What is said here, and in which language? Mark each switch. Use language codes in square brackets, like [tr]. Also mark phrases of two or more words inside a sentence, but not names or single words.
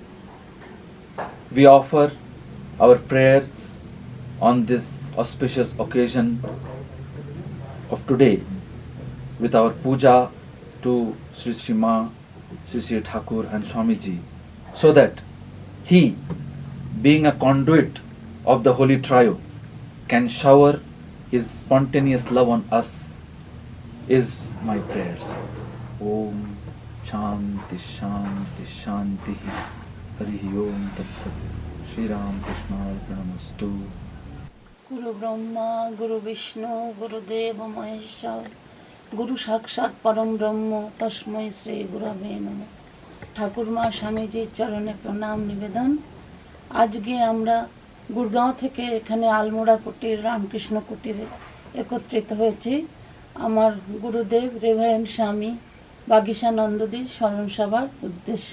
[en] We offer our prayers on this auspicious occasion of today with our puja to Sri Sri Ma, Sri Sri Thakur and Swamiji, so that he, being a conduit of the Holy Trio, can shower his spontaneous love on us, is my prayers. [sa] ओम् शान्ति शान्ति शान्ति हरि ओम् तत् सत्. श्री राम कृष्ण अर्पणमस्तु. গুরু ব্রহ্মা গুরু বিষ্ণু গুরুদেব মহেশ্বর গুরু সাক্ষাৎ পরম ব্রহ্ম তস্মৈ শ্রী গুরবে নমঃ। [bn] ঠাকুরমা স্বামীজির চরণে প্রণাম নিবেদন। আজকে আমরা গুরগাঁও থেকে এখানে আলমোড়া কুটির রামকৃষ্ণ কুটিরে একত্রিত হয়েছি আমার গুরুদেব রেভারেন্ড স্বামী বাগীশানন্দজি স্মরণ সভার উদ্দেশ্যে।